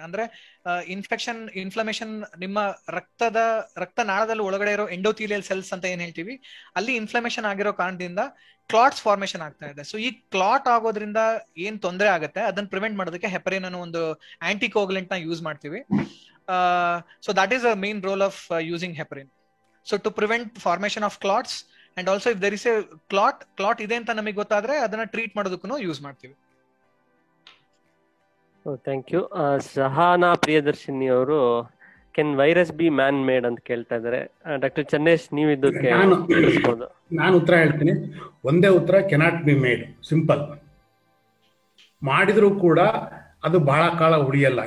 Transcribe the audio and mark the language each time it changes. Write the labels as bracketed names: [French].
[Kannada] ಅಂದ್ರೆ ಇನ್ಫ್ಲಮೇಷನ್ ನಿಮ್ಮ ರಕ್ತನಾಳದಲ್ಲಿ ಒಳಗಡೆ ಇರೋ ಎಂಡೋಥೀಲಿಯಲ್ ಸೆಲ್ಸ್ ಅಂತ ಏನ್ ಹೇಳ್ತೀವಿ, ಅಲ್ಲಿ ಇನ್ಫ್ಲಮೇಷನ್ ಆಗಿರೋ ಕಾರಣದಿಂದ ಕ್ಲಾಟ್ಸ್ ಫಾರ್ಮೇಶನ್ ಆಗ್ತಾ ಇದೆ. ಸೊ ಈ ಕ್ಲಾಟ್ ಆಗೋದ್ರಿಂದ ಏನ್ ತೊಂದರೆ ಆಗುತ್ತೆ ಅದನ್ನ ಪ್ರಿವೆಂಟ್ ಮಾಡೋದಕ್ಕೆ ಹೆಪರಿನ್ ಅನ್ನೋ ಒಂದು ಆಂಟಿಕೋಗುಲೆಂಟ್ ನ ಯೂಸ್ ಮಾಡ್ತೀವಿ. [English] So that is a main role of using heparin. So to prevent formation of clots, and also if there is a clot [Kannada] ಇದೆ ಅಂತ ನಮಗೆ ಗೊತ್ತಾದ್ರೆ ಅದನ್ನ ಟ್ರೀಟ್ ಮಾಡೋದಕ್ಕೂ ಯೂಸ್ ಮಾಡ್ತೀವಿ. [English] Thank you. [Kannada] ಸಹಾನಾ ಪ್ರಿಯದರ್ಶಿನಿ ಅವರು [English] can virus be man made [Kannada] ಅಂತ ಕೇಳ್ತಾ ಇದ್ದಾರೆ. ಡಾಕ್ಟರ್ ಚನ್ನೇಶ್, ನೀವು ಇದಕ್ಕೆ ನಾನು ಉತ್ತರ ಹೇಳ್ತೀನಿ. ಒಂದೇ ಉತ್ತರ, [English] Cannot be made. [Kannada] ಸಿಂಪಲ್. ಮಾಡಿದ್ರು ಕೂಡ ಅದು ಬಹಳ ಕಾಲ ಉಳಿಯಲ್ಲ.